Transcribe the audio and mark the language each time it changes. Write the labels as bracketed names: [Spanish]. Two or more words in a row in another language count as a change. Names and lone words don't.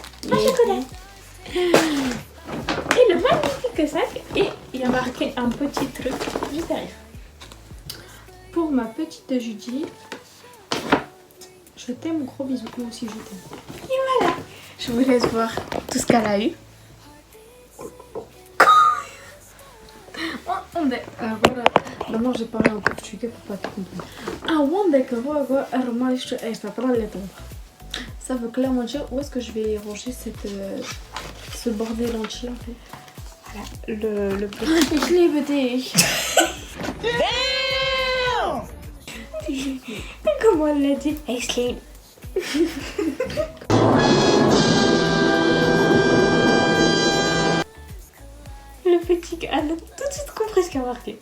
[French] Un chocolat. Et le magnifique sac. Et il y a marqué un petit truc juste derrière. Pour ma petite Judy, je t'aime, gros bisous. Moi aussi, je t'aime. Et voilà. Je vous laisse voir tout ce qu'elle a eu. [Portuguese] Agora, não [French] j'ai parlé en portugais pour pas te comprendre. [Portuguese] Aonde é que eu vou agora arrumar esta tralha toda? [French] Ça veut clairement dire où est-ce que je vais ranger ce bordel entier en fait. Voilà, le petit... [German] Ich liebe dich. [French] Comment elle l'a dit? Excellent. Le petit gars, elle a tout de suite compris ce qu'il a marqué.